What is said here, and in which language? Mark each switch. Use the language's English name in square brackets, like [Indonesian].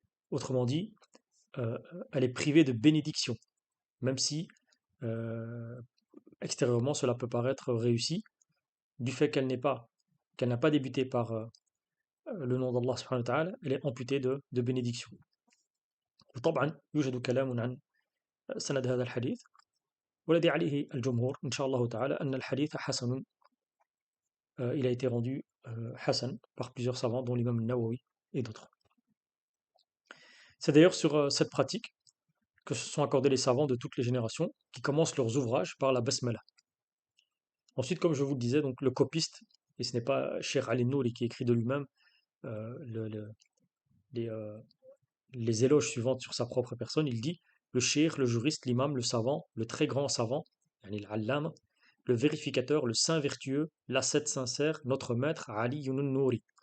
[French] Autrement dit, elle est privée de bénédiction, même si extérieurement cela peut paraître réussi, du fait qu'elle n'a pas débuté par le nom d'Allah subhanahu wa ta'ala, elle est amputée de bénédiction. [Arabic] وطبعا يوجد كلام عن سند هذا الحديث, والذي عليه الجمهور إن شاء الله تعالى أن الحديث حسن. [French] Il a été rendu Hassan par plusieurs savants, dont l'imam Nawawi et d'autres. C'est d'ailleurs sur cette pratique que se sont accordés les savants de toutes les générations qui commencent leurs ouvrages par la basmala. Ensuite, comme je vous le disais, donc le copiste, et ce n'est pas Cheikh Ali Nouri qui écrit de lui-même les, les éloges suivantes sur sa propre personne, il dit le cheikh, le juriste, l'imam, le savant, le très grand savant, l'allam, le vérificateur, le saint vertueux, l'ascète sincère, notre maître Ali an-Nouri.